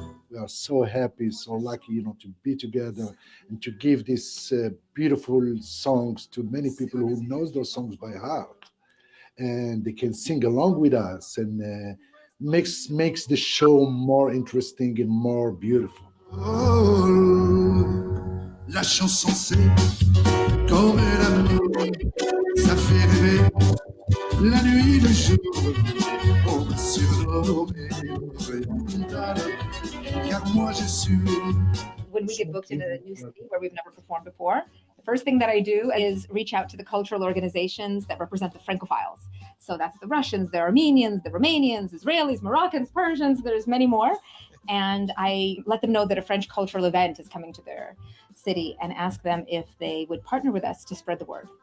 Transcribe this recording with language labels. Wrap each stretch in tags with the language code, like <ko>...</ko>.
<en>We are so happy, so lucky, to be together and to give these beautiful songs to many people who knows those songs by heart, and they can sing along with us, and makes the show more interesting and more beautiful.</en> <fr>Oh, la chanson c'est comme l'amour, ça fait rêver. La nuit, le jour, on m'a surnommé oriental, car moi je suis.</fr> <en>When we get booked in a new city where we've never performed before, the first thing that I do is reach out to the cultural organizations that represent the Francophiles. So that's the Russians, the Armenians, the Romanians, Israelis, Moroccans, Persians, there's many more. And I let them know that a French cultural event is coming to their city and ask them if they would partner with us to spread the word.</en>